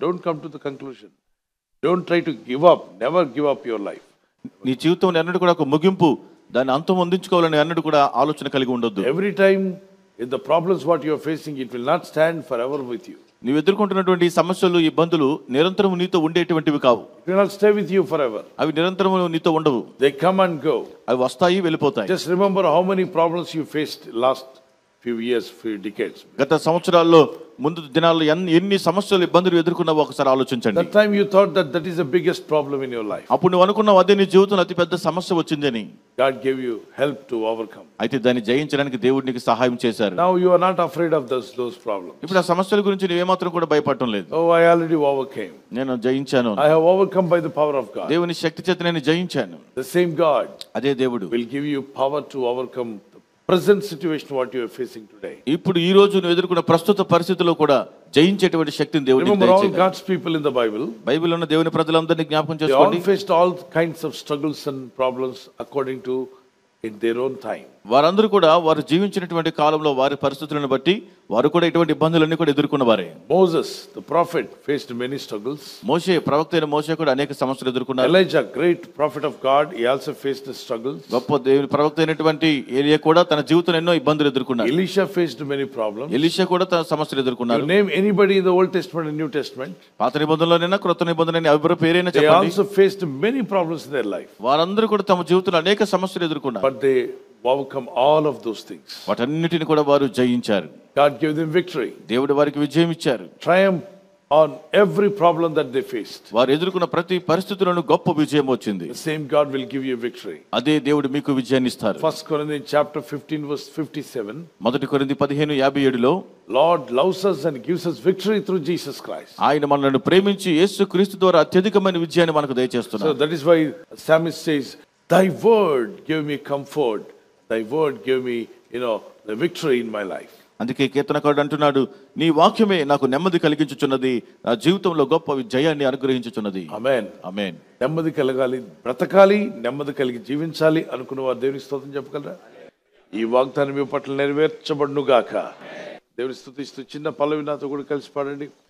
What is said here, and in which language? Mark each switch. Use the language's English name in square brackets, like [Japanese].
[English] Don't come to the conclusion, don't try to give up, never give up your life. [Telugu] నీ జీవితంలో అన్నట్టు కూడా ఒక ముగింపు, దాన్ని అంతం అందించుకోవాలని అన్నట్టు కూడా ఆలోచన కలిగి ఉండొద్దు. [English] Every time in the problems what you are facing, it will not stand forever with you. [Telugu] నీవు ఎదుర్కొంటున్నటువంటి సమస్యలు, ఇబ్బందులు నిరంతరం నీతో ఉండేటువంటివి కావు. [English] It will not stay with you forever. [Telugu] అవి నిరంతరం నీతో ఉండవు. [English] They come and go. [Telugu] అవి వస్తాయి, వెళ్ళిపోతాయి. [English] Just remember how many problems you faced last few years, few decades. [Telugu] గత సంవత్సరాల్లో, ముందు దినాల్లో ఎన్ని సమస్యలు, ఇబ్బందులు ఎదుర్కొన్నావో ఒకసారి ఆలోచించండి. [English] That time you thought that is the biggest problem in your life. [Telugu] అప్పుడు నువ్వు అనుకున్నావు అదే నీ జీవితంలో అతి పెద్ద సమస్య వచ్చిందని. [English] God gave you help to overcome. [Telugu] అయితే దాన్ని జయించడానికి దేవుడు నీకు సహాయం చేశారు. [English] Now you are not afraid of those problems. [Telugu] ఇప్పుడు ఆ సమస్యల గురించి నువ్వు ఏమాత్రం కూడా భయపడటం లేదు. [English] Oh, I already overcame. [Telugu] నేను జయించాను. [English] I have overcome by the power of God. [Telugu] దేవుని శక్తి చేత నేను జయించాను. [English] The same God, [Telugu] అదే దేవుడు [English] will give you power to overcome present situation what you are facing today. [Telugu] ఇప్పుడు ఈ రోజు నువ్వు ఎదుర్కొన్న ప్రస్తుత పరిస్థితుల్లో కూడా జయించేటువంటి శక్తిని దేవుడు నీకు [English] Remember all [Telugu] దయచేయగలడు. [English] God's people in the Bible, [Telugu] బైబిల్లో ఉన్న దేవుని ప్రజలందరినీ జ్ఞాపకం [English] they all [Telugu] చేసుకోండి. [English] faced all kinds of struggles and problems according to in their own time. [Telugu] వారందరూ కూడా వారు జీవించినటువంటి కాలంలో వారి పరిస్థితులను బట్టి వారు కూడా ఇటువంటి ఇబ్బందులన్నీ కూడా ఎదుర్కొన్న వారే. [English] Moses, the prophet, faced many struggles. [Telugu] మోషే, ప్రవక్త అయిన మోషే కూడా అనేక సమస్యలు ఎదుర్కొన్నారు. [English] Elijah, great prophet of God, he also faced the struggles. [Telugu] గొప్ప దేవుని ప్రవక్త అయినటువంటి ఏలియా కూడా తన జీవితంలో ఎన్నో ఇబ్బందులు ఎదుర్కొన్నారు. [English] Elisha faced many problems. [Telugu] Elisha కూడా తన సమస్యలు ఎదుర్కొన్నారు. [English] You name anybody in the Old Testament and New Testament, [Telugu] పాత నిబంధనలోనైనా క్రొత్త నిబంధనలైనా ఎవరి పేరైనా [English] they [Telugu] చెప్పండి, [English] also faced many problems in their life. [Telugu] వారందరూ కూడా తమ జీవితంలో అనేక సమస్యలు ఎదుర్కొన్నారు. [English] But they overcome all of those things. [Telugu] వాటన్నిటిని కూడా వారు జయించారు. [English] God gave them victory, [Telugu] దేవుడు వారికి విజయం ఇచ్చారు. [English] triumph on every problem that they faced. [Telugu] వారు ఎదుర్కొన్న ప్రతి పరిస్థితులను గొప్ప విజయం వచ్చింది. [English] The same God will give you victory. [Telugu] అదే దేవుడు మీకు విజయాన్ని ఇస్తారు. [English] 1 Corinthians chapter 15 verse 57. [Telugu] మొదటి కొరింథీ 15:57లో [English] Lord loves us and gives us victory through Jesus Christ. [Telugu] ఆయన మనల్ని ప్రేమించి యేసుక్రీస్తు ద్వారా అత్యధికమైన విజయాన్ని మనకు [English] So [Telugu] దయచేస్తున్నారు. [English] that is why psalmist says, thy word gave me comfort, thy word gave me, the victory in my life. [Telugu] అందుకే కీర్తనకారుడు అంటున్నాడు, నీ వాక్యమే నాకు నెమ్మది కలిగించుచున్నది, నా జీవితంలో గొప్ప జయాన్ని అనుగ్రహించుచున్నది. [English] Amen. [Telugu] ఆమేన్. నెమ్మది కలగాలి, బ్రతకాలి, నెమ్మది కలిగి జీవించాలి అనుకున్న వారు దేవుని స్తోత్రం చెప్పగలరా? ఈ వాగ్దానం మీ పట్ల నెరవేర్చబడును గాక. దేవుని స్తుతిస్తూ చిన్న పల్లవి నాతో కూడా కలిసి పాడండి.